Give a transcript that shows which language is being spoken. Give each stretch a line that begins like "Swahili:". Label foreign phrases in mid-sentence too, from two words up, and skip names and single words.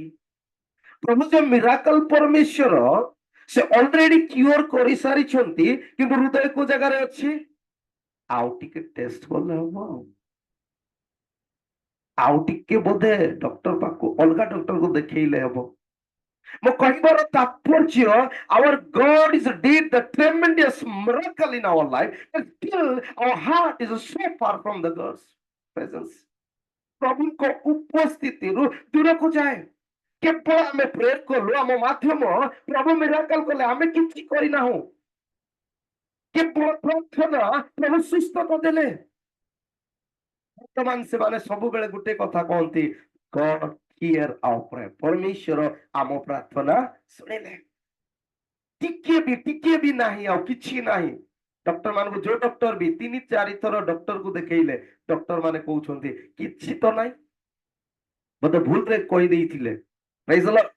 Odia: ପ୍ରଭୁ ଯେ ମିରାକଲ ପରମେଶ୍ୱର, ସେ ଅଲରେଡି କ୍ୟୁର କରିସାରିଛନ୍ତି, କିନ୍ତୁ ହୃଦୟ କୋଉ ଜାଗାରେ ଅଛି? ଆଉ ଟିକେ ଟେଷ୍ଟ କଲେ ହବ, ଆଉ ଟିକେ ବୋଧେ ଡକ୍ଟର ପାଖକୁ ଅଲଗା ଡକ୍ଟରକୁ ଦେଖେଇଲେ ହବ। ମୁଁ କହିବାର ତାତ୍ପର୍ଯ୍ୟ,
English: our God is did the tremendous miracle in our life, but still our heart is so far from the God's presence.
Odia: ପ୍ରଭୁଙ୍କ ଉପସ୍ଥିତିରୁ ଦୂରକୁ ଯାଏ। କେବଳ ଆମେ ପ୍ରେୟର କଲୁ, ଆମ ମାଧ୍ୟମ ପ୍ରଭୁ ମିରାକଲ କଲେ, ଆମେ କିଛି କରିନାହୁଁ। କେବଳ ପ୍ରାର୍ଥନା, ପ୍ରଭୁ ସୁସ୍ଥତା ଦେଲେ। ବର୍ତ୍ତମାନ ସେମାନେ ସବୁବେଳେ ଗୋଟେ କଥା କହନ୍ତି,
English: God hear our prayer.
Odia: ପରମେଶ୍ୱର ଆମ ପ୍ରାର୍ଥନା ଶୁଣିଲେ। ଟିକେ ବି ନାହିଁ, ଆଉ କିଛି ନାହିଁ। ଡକ୍ଟର ମାନଙ୍କୁ, ଯୋଉ ଡକ୍ଟର ବି 3-4 ଥର ଡକ୍ଟରକୁ ଦେଖେଇଲେ, ଡକ୍ଟର ମାନେ କହୁଛନ୍ତି କିଛି ତ ନାହିଁ, ବୋଧେ ଭୁଲରେ କହିଦେଇଥିଲେ।
English: praise the Lord.